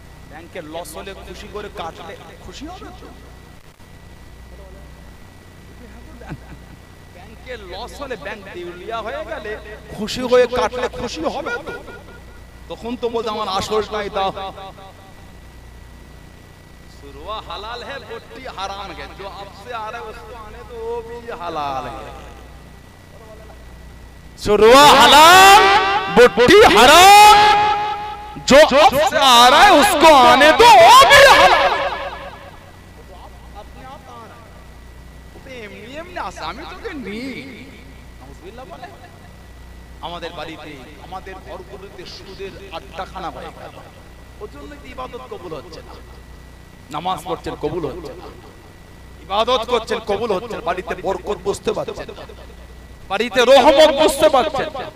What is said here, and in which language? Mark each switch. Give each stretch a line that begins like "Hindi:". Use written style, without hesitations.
Bangla: ব্যাংকের লস হলে খুশি করে কাটলে খুশি হবে তো? ব্যাংকের লস হলে, ব্যাংক দেউলিয়া হয়ে গেলে খুশি হয়ে কাটলে খুশি হবে তো? তখন তো বলতে আমার আসলটাই দাও।
Hindi: शुरुआ हलाल है, बोटी हराम है। जो आपसे आ रहा है उसको आने दो, वो भी हलाल है। शुरुआ हलाल, बोटी हराम, जो आपसे आ रहा है उसको आने दो, वो भी हलाल है। अपने आप आ रहा है, वो एमनी एमनी आसामी तो के नी नाउजुबिल्लाह बोले।
Bangla: আমাদের বাড়িতে, আমাদের ঘরগুলোতে সুদের আড্ডাখানা হয়ে গেল। ওর জন্য ইবাদত কবুল হচ্ছে না। নামাজ পড়ছেন কবুল হচ্ছে না, ইবাদত করছেন কবুল হচ্ছে না, বাড়িতে বরকত বুঝতে পারছেন, বাড়িতে রহমত বুঝতে পারছেন।